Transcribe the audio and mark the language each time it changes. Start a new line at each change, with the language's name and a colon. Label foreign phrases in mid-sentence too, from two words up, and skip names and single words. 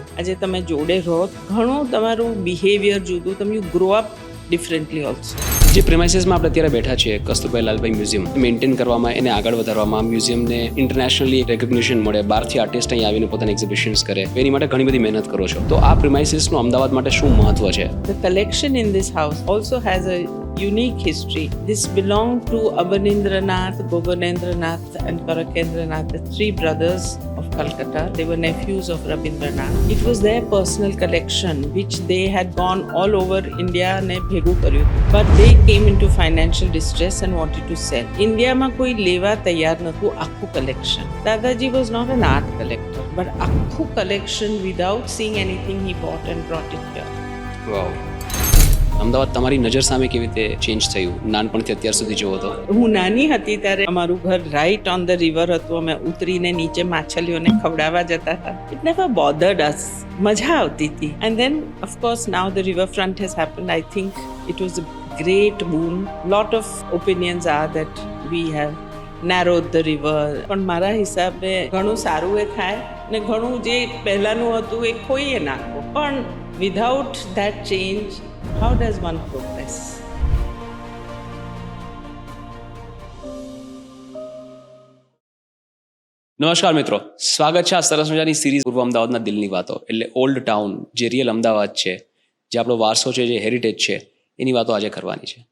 Gujarati: આજે તમે જોડે રહો, ઘણું તમારું બિહેવિયર જુદું, તમે
English: you grow up differently also.
Gujarati: જે પ્રિમાઇસીસમાં આપણે અત્યારે બેઠા છીએ, કસ્તુરભાઈ લાલભાઈ મ્યુઝિયમ, મેન્ટેન કરવામાં, એને આગળ વધારવામાં, મ્યુઝિયમને
English: internationally recognition
Gujarati: મળે, બહારથી આર્ટિસ્ટ અહીં આવીને પોતાના એક્ઝિબિશન્સ કરે, એની માટે ઘણી બધી મહેનત કરો છો. તો આ પ્રિમાઇસીસનું અમદાવાદ માટે શું મહત્વ છે?
English: The collection in this house also has a unique history. This belonged to Abanindranath, Govinendranath and Karakendranath, the three brothers of Calcutta. They were nephews of Rabindranath. It was their personal collection which they had gone all over India and
Gujarati: ભેગું કર્યું.
English: But they came into financial distress and wanted to sell.
Gujarati: India માં કોઈ લેવા તૈયાર નહોતું આખું collection.
English: Dadaji was not an art collector, but આખું collection without seeing anything he bought and brought it here. વાવ.
Gujarati: અમદાવાદ તમારી નજર સામે કેવી રીતે ચેન્જ થયું નાનપણથી અત્યાર સુધી જોવો તો? હું નાની હતી ત્યારે અમારું ઘર
English: right on the river
Gujarati: હતું. અમે ઉતરીને નીચે માછલીઓને ખવડાવવા જતા હતા.
English: it never bothered us.
Gujarati: મજા આવતી હતી.
English: and then of course now the riverfront has happened. I think it was a great boom. Lot of opinions are that we have narrowed the river.
Gujarati: પણ મારા હિસાબે ઘણું સારું એ થાય ને ઘણું જે પહેલાંનું હતું એ ખોઈએ નાખો. પણ
English: without that change, how does one progress?
Gujarati: નમસ્કાર મિત્રો, સ્વાગત છે આ સરસ મજાની સિરીઝ પૂર્વ અમદાવાદના દિલની વાતો, એટલે
English: old town,
Gujarati: જે રિયલ અમદાવાદ છે, જે આપણો વારસો છે, જે હેરિટેજ છે, એની વાતો આજે કરવાની છે.